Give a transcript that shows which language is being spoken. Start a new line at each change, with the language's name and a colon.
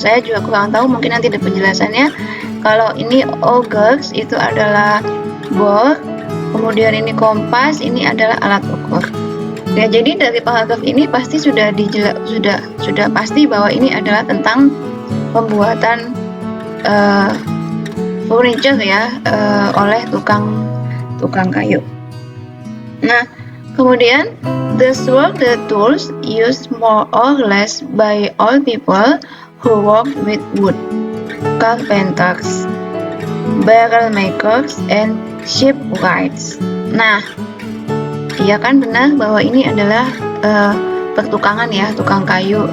Indonesian: Saya juga kurang tahu, mungkin nanti ada penjelasannya. Kalau ini augers itu adalah bor, kemudian ini kompas, ini adalah alat ukur. Ya, jadi dari paragraf ini pasti sudah pasti bahwa ini adalah tentang pembuatan furniture ya, oleh tukang kayu. Nah, kemudian
English: these were the tools used more or less by all people who worked with wood: carpenters, barrel makers, and shipwrights.
Indonesian: Nah, iya kan benar bahwa ini adalah pertukangan ya, tukang kayu.